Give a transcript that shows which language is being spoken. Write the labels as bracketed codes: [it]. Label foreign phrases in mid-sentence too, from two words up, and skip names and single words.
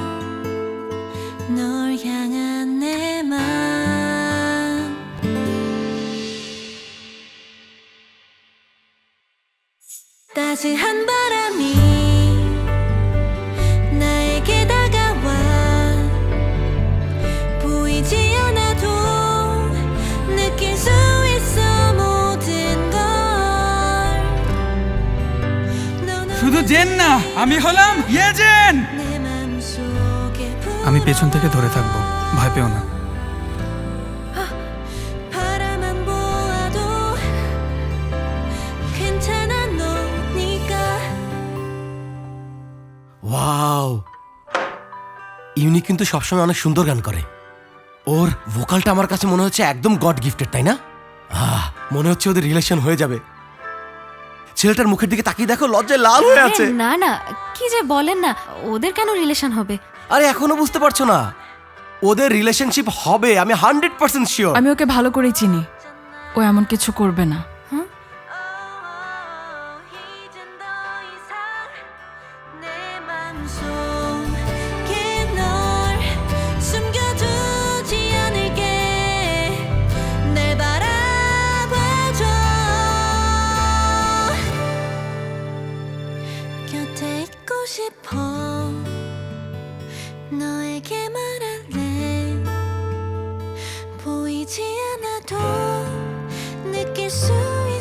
[ko] 널 향한 내 맘 따스한 바람이 나에게 다가와 보이지 않아도 느낄 수 있어 모든 걸 넌 [bn] শুধু জেন না, আমি হলাম ইয়েজেন। [ko] 내 맘속에 [bn] আমি পেছন থেকে ধরে থাকবো, ভয় পেও না। [ko] 바라만 보아도 괜찮아 너니까 [bn] ওয়াও, ইউনি কিন্তু সবসময় অনেক সুন্দর গান করে। ওর ভোকালটা আমার কাছে মনে হচ্ছে একদম [en] God gifted, [bn] তাই না? মনে হচ্ছে ওদের রিলেশন হয়ে যাবে। ছেলেটার মুখের দিকে তাকিয়ে দেখো, লজ্জায় লাল হয়ে আছে। না না, কি যে বলেন না, ওদের কেন রিলেশন হবে? আরে এখনো বুঝতে পারছো না? ওদের রিলেশনশিপ হবে, আমি 100% শিওর। আমি ওকে ভালো করেই চিনি, ও এমন কিছু করবে না। [ko] 이젠 더 이상 내 맘속에 널 숨겨두지 않을게 날 바라봐줘 곁에 있고 싶어 너에게 말할래 보이지 않아도 느낄 수